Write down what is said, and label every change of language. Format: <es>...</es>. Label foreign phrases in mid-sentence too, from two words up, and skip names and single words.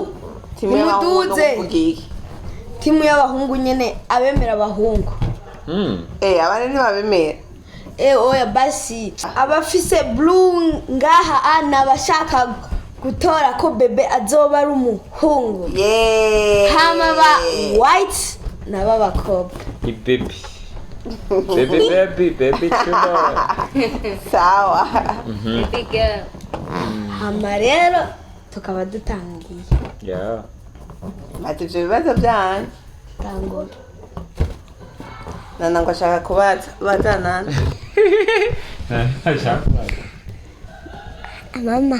<rn>Nimuduze timu y'abahungu nyene abemera abahungu. Abana ntibabemera. Oya basi abafise blue ngaha ana bashaka gutora ko bebe azoba ari umuhungu. Hama ba white naba bakobwa.</rn> <en>Baby chulo.</en> <rn>Sawa.</rn> <en>Baby girl</en> <rn>Hama rero tukaba dutangiye.</rn> <en>Yeah.</en> <rn>Batuje ibibazo byanyu. Tangora. Nana ngo ashaka kubaza nana. Mama.</rn>